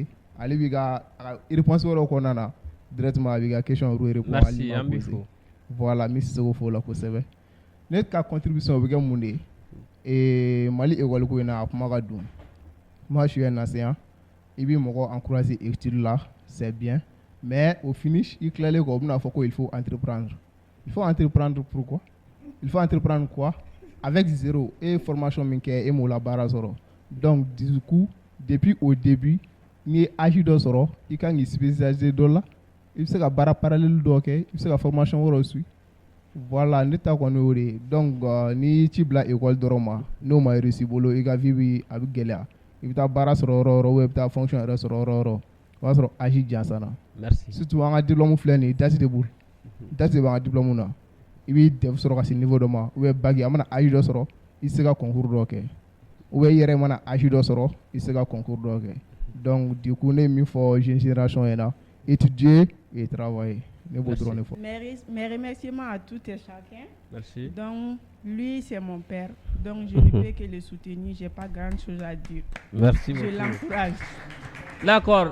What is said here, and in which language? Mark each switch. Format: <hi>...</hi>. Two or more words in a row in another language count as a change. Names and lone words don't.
<bm>Ale b'i ka réponse wɛrɛw kɔnɔna na directement a b'i ka question répondre merci an b'i fo voilà n bɛ Sissoko fo la kosɛbɛ ne ka contribution o bɛ kɛ mun de ye Mali école ko in na a kuma ka don</bm> <fr>moi je suis un enseignant</fr> <bm>i bɛ mɔgɔ encourager étude la</bm> <fr>c'est bien mais au finish</fr> <bm>i tilalen kɔ o bɛna fɔ ko</bm> <fr>il faut entreprendre pourquoi il faut entreprendre quoi avec zéro et formation</fr> <bm>min kɛ e m'o la baara sɔrɔ</bm> <fr>donc du coup depuis au début</fr> <bm>ni agi dɔ sɔrɔ i kan k'i spécialiser dɔ la i bɛ se ka baara parallèle dɔ kɛ i bɛ se ka formation wɛrɛw suivre voilà ne ta kɔni o de ye donc ni ci bila école dɔrɔn ma n'o ma réussi bolo i ka vie bi a bɛ gɛlɛya i bɛ taa baara sɔrɔ yɔrɔ yɔrɔ ou i bɛ taa fonction yɛrɛ sɔrɔ yɔrɔ yɔrɔ o b'a sɔrɔ agi jansana</bm> <fr>merci</fr> <bm>surtout an ka diplôme filɛ nin ye date de b'an ka diplôme na i b'i def sɔrɔ ka se niveau dɔ ma</bm> <fr>ou bien</fr> <bm>bac a mana agi dɔ sɔrɔ i tɛ se ka concours dɔ kɛ</bm> <fr>ou bien</fr> <bm>i yɛrɛ mana agi dɔ sɔrɔ i tɛ se ka concours dɔ kɛ.</bm> <fr>Donc, du coup, il faut jeune génération étudier et travailler. Mes remerciements à tout et chacun. Merci. Donc, lui, c'est mon père. Donc, je ne peux que le soutenir. Je n'ai pas grand-chose à dire. Merci beaucoup. Je l'encourage. D'accord.</fr>